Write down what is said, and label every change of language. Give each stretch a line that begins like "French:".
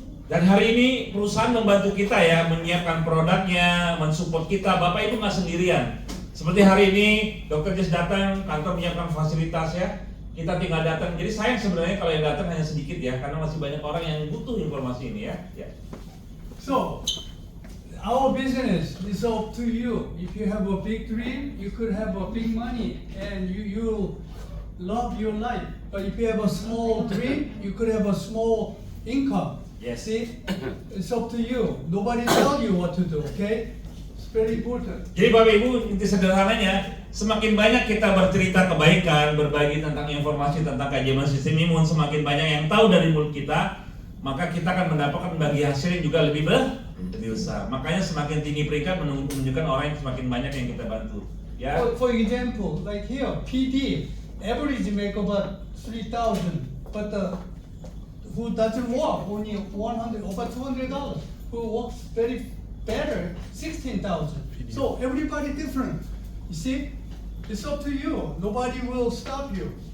Indonesian: Dan hari ini perusahaan membantu kita ya, menyiapkan produknya, mensupport kita. Bapak Ibu nggak sendirian. Seperti hari ini Dr. Jess datang, kantor menyiapkan fasilitas ya. Kita tinggal datang. Jadi sayang sebenarnya kalau yang datang hanya sedikit ya, karena masih banyak orang yang butuh informasi ini ya.
English: So, our business is up to you. If you have a big dream, you could have a big money and you love your life. But if you have a small dream, you could have a small income. Yes. See, it's up to you. Nobody tell you what to do, okay? It's very important.
Indonesian: Jadi Bapak Ibu, inti sederhananya, semakin banyak kita bercerita kebaikan, berbagi tentang informasi tentang keajaiban sistem imun, semakin banyak yang tahu dari mulut kita, maka kita akan mendapatkan bagi hasil yang juga lebih besar. Makanya semakin tinggi peringkat menunjukkan orang yang semakin banyak yang kita bantu. Ya.
English: For example, like here, PD, average make about 3,000, but who doesn't work only $100 over $200. Who works very better 16,000. So everybody different. You see, it's up to you. Nobody will stop you.